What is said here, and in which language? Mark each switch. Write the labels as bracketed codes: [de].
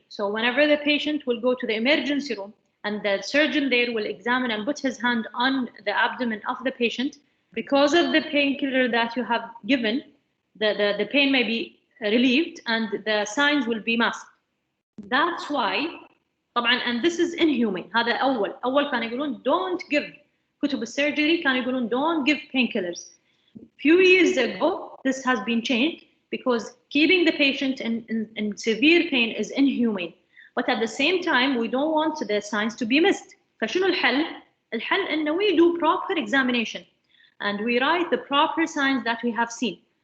[en] So whenever the patient will go to the emergency room and the surgeon there will examine and put his hand on the abdomen of the patient, because of the painkiller that you have given, the pain may be relieved and the signs will be masked. That's why, طبعا, and this is inhumane. [ar] هذا أول كانوا يقولون [en] don't give [ar] كتب السيرجري كانوا يقولون don't give painkillers. [en] Few years ago, this has been changed because keeping the patient in severe pain is inhumane. But at the same time, we don't want the signs to be missed. [ar] فشنو الحل؟ الحل إنه [en] we do proper examination and we write the proper signs that we have seen.